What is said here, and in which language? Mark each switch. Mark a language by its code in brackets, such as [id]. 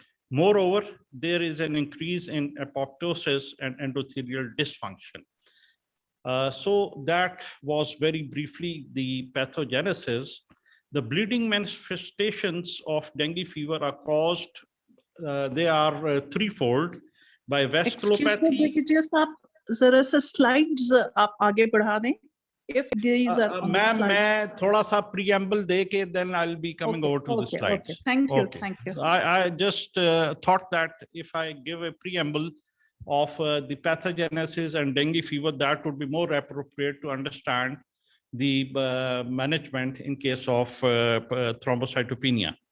[en] Moreover, there is an increase in apoptosis and endothelial dysfunction. So that was very briefly the pathogenesis. The bleeding manifestations of dengue fever are caused, they are threefold by vasculopathy. Excuse me, [hi] आप जरा सा slides आप आगे बढ़ा दें. [en] if these are on the Ma'am, slides. [hi] मैं थोड़ा सा [en] preamble [hi] दे के [en] then I'll be coming over to the slides. Okay. Thank you. Okay. Thank you. I just thought that if I give a preamble of the pathogenesis and dengue fever, that would be more appropriate to understand the management in case of thrombocytopenia.